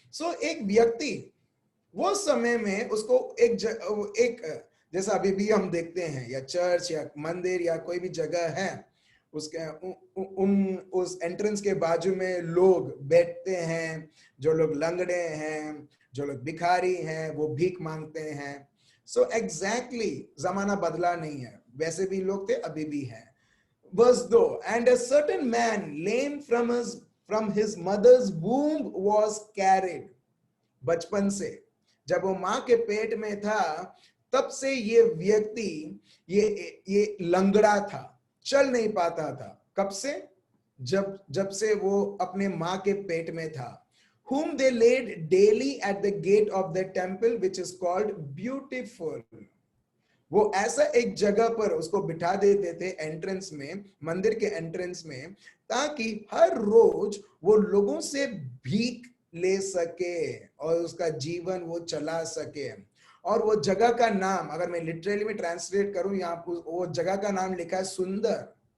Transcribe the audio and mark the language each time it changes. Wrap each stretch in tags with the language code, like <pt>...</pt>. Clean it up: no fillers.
<hi>सो एक व्यक्ति वो समय में उसको एक जैसा अभी भी हम देखते हैं, या चर्च या मंदिर या कोई भी जगह है, उसके उस एंट्रेंस के बाजू में लोग बैठते हैं, जो लोग लंगड़े हैं, जो लोग भिखारी हैं, वो भीख मांगते हैं। सो एग्जैक्टली जमाना बदला नहीं है, वैसे भी लोग थे, अभी भी है।</hi> <en>Verse 2, and a certain man lame from his mother's womb was carried.</en> <hi>बचपन से, जब वो मां के पेट में था, तब से ये व्यक्ति ये लंगड़ा था, चल नहीं पाता था। कब से? जब से वो अपने मां के पेट में था।</hi> <en>Whom they laid daily at the gate of the temple, which is called Beautiful.</en> <hi>वो ऐसा एक जगह पर उसको बिठा देते थे एंट्रेंस में, मंदिर के एंट्रेंस में, ताकि हर रोज वो लोगों से भीख ले सके और उसका जीवन वो चला सके। और वो जगह का नाम, अगर मैं लिटरली में ट्रांसलेट करूं, यहाँ पर वो जगह का नाम लिखा है सुंदर।</hi>